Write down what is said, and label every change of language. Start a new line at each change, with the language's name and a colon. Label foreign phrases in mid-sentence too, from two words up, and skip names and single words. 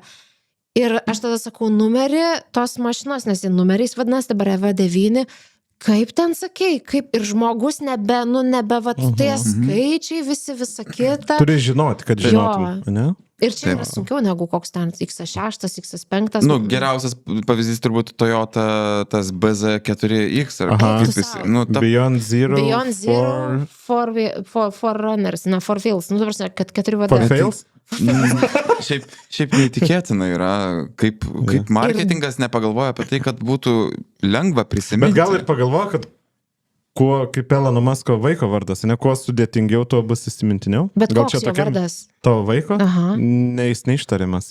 Lithuanian: Ir aš tada sakau, numerį tos mašinos, nes jie numeriais vadinasi, dabar EV9, kaip ten sakei, kaip ir žmogus nebe tie skaičiai, visa kita. Turi žinoti, kad žinotum, ne? Ir čia yra sunkiau negu koks ten X6, X5. Nu, geriausias pavyzdys turbūt Toyota, tas BZ4X. Beyond Zero
English: for runners, ne, for wheels.
Lithuanian: Nu, dabar, kad 4 vadai.
English: For fails?
Lithuanian: Šiaip neįtikėtina yra, kaip marketingas nepagalvoja apie tai, kad būtų lengva prisiminti. Bet gal ir pagalvoja, kad kaip Elono Musko vaiko vardas, ne, kuo sudėtingiau tuo bus įsimintiniau. Bet gal koks jo vardas? Tavo vaiko? Jis neištariamas.